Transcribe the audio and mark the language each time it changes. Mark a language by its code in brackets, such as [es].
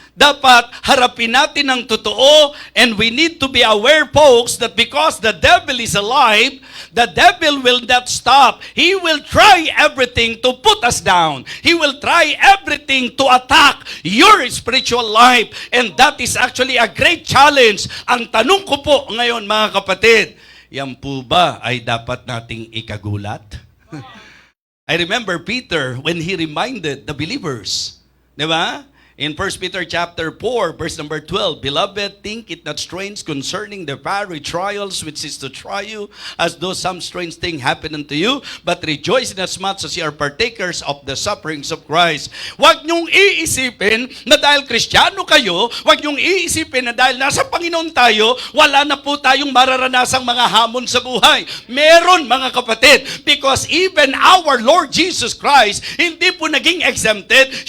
[tl] Dapat harapin natin ang totoo, [en] and we need to be aware, folks, that because the devil is alive, the devil will not stop. He will try everything to put us down. He will try everything to attack your spiritual life, and that is actually a great challenge. [tl] Ang tanong ko po ngayon, mga kapatid, yan po ba ay dapat nating ikagulat? [en] I remember Peter when he reminded the believers, [tl] di ba? [en] In 1 Peter chapter 4, verse number 12, Beloved, think it not strange concerning the fiery trials which is to try you, as though some strange thing happened unto you, but rejoice inasmuch as you are partakers of the sufferings of Christ. [tl] Huwag niyong iisipin na dahil Kristiyano kayo, huwag niyong iisipin na dahil nasa Panginoon tayo, wala na po tayong mararanasang mga hamon sa buhay. Meron, mga kapatid, [en] because even our Lord Jesus Christ, [tl] hindi po naging exempted.